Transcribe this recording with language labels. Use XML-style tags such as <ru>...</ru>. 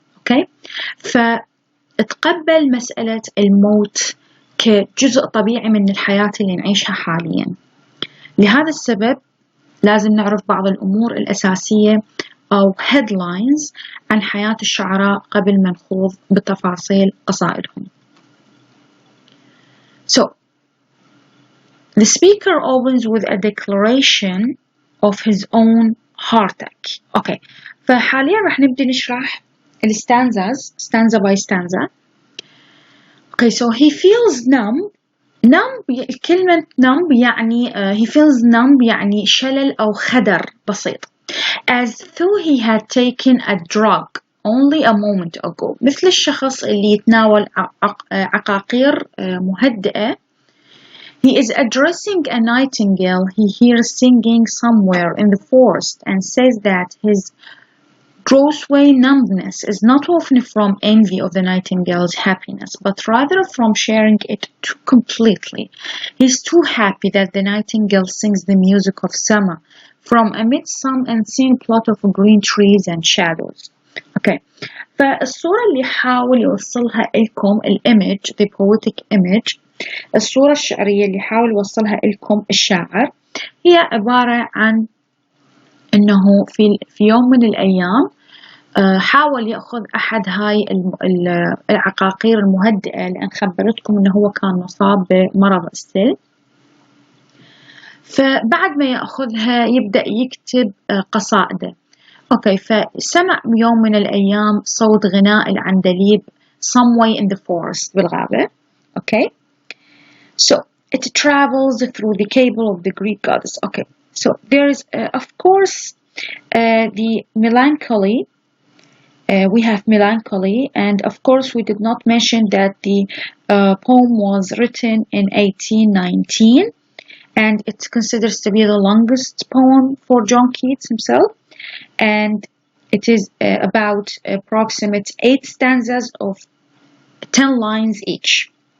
<ar>أوكي، فتقبل مسألة الموت كجزء طبيعي من الحياة اللي نعيشها حاليا. لهذا السبب لازم نعرف بعض الأمور الأساسية أو headlines عن حياة الشعراء قبل ما نخوض بتفاصيل قصائدهم.</ar> <en>So, the speaker opens with a declaration of his own heartache. Okay,</en> <ar>فحاليا راح نبدأ نشرح الستانزاز</ar> <en>stanza by stanza. Okay, so he feels numb.</en> <ar>كلمة numb يعني</ar> <en>he feels numb</en> <ar>يعني شلل أو خدر بسيط.</ar> <en>As though he had taken a drug only a moment ago.</en> <ar>مثل الشخص اللي يتناول عقاقير مهدئة.</ar> <en>He is addressing a nightingale he hears singing somewhere in the forest and says that his grossway numbness is not often from envy of the nightingale's happiness, but rather from sharing it too completely. He's too happy that the nightingale sings the music of summer from amidst some unseen plot of green trees and shadows. Okay,</en> <ar>فالصورة اللي حاول يوصلها لكم الimage,</ar> <en>the poetic image،</en> <ar>الصورة الشعرية اللي حاول يوصلها لكم الشاعر هي عبارة عن أنه في يوم من الأيام حاول يأخذ أحد هاي العقاقير المهدئة، لأن خبرتكم أنه هو كان مصاب بمرض السل. فبعد ما يأخذها يبدأ يكتب قصائده. أوكي، فسمع يوم من الأيام صوت غناء العندليب</ar> <en>somewhere in the forest</en> <ar>بالغابة.</ar> <en>Okay, so it travels through the cable of the Greek goddess. Okay, so there is of course the melancholy. We have melancholy, and of course we did not mention that the poem was written in 1819, and it considers to be the longest poem for John Keats himself, and it is about approximate 8 stanzas of 10 lines each.</en>